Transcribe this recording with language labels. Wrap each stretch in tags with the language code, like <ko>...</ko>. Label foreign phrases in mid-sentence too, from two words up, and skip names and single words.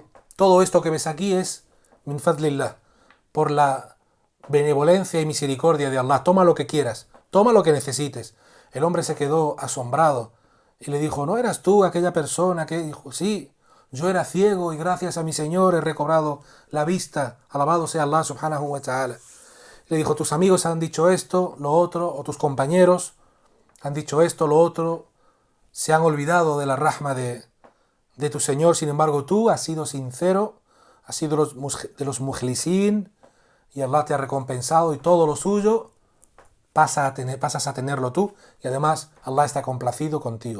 <es>Todo esto que ves aquí es</es> <ar>من فضل الله,</ar> <es>por la benevolencia y misericordia de Allah. Toma lo que quieras, toma lo que necesites. El hombre se quedó asombrado y le dijo, ¿no eras tú aquella persona que dijo, sí, yo era ciego y gracias a mi Señor he recobrado la vista, alabado sea Allah</es> <ar>سبحانه وتعالى?</ar> <es>Le dijo, tus amigos han dicho esto, lo otro, o tus compañeros han dicho esto, lo otro, se han olvidado de la rahma de tu Señor, sin embargo tú has sido sincero, has sido de los mukhlisin y Allah te ha recompensado y todo lo suyo pasas a tenerlo tú y además Allah está complacido contigo.</es>